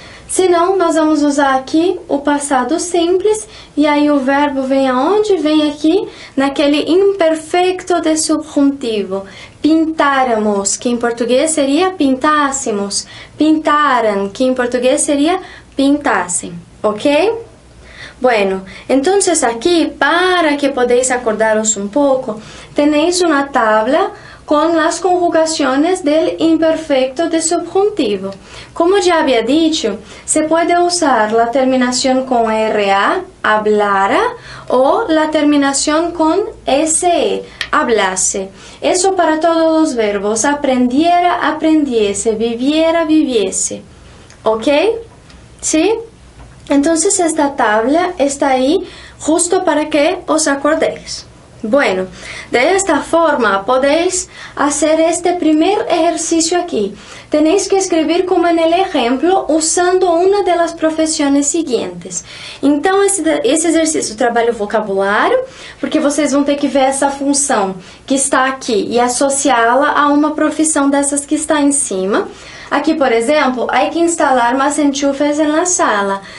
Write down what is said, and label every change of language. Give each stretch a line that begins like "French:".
Portuguese: Se não, nós vamos usar aqui o passado simples, e aí o verbo vem aonde? Vem aqui naquele imperfeito de subjuntivo. Pintáramos, que em português seria pintássemos. Pintaran, que em português seria pintassem. ¿Ok?
Spanish: Bueno, entonces aquí, para que podáis acordaros un poco, tenéis una tabla con las conjugaciones del imperfecto de subjuntivo. Como ya había dicho, se puede usar la terminación con RA, hablara, o la terminación con SE, hablase. Eso para todos los verbos, aprendiera, aprendiese, viviera, viviese. ¿Ok? ¿Sí? Entonces esta tabla está ahí justo para que os acordéis. Bueno, de esta forma podéis hacer este primer ejercicio aquí. Tenéis que escribir como en el ejemplo usando una de las
Portuguese: profissões seguintes. Então, esse exercício trabalha o vocabulário, porque vocês vão ter que ver essa função que está aqui e associá-la a uma profissão dessas que está em cima. Aqui, por exemplo,
Spanish: hay que instalar más enchufes en la sala.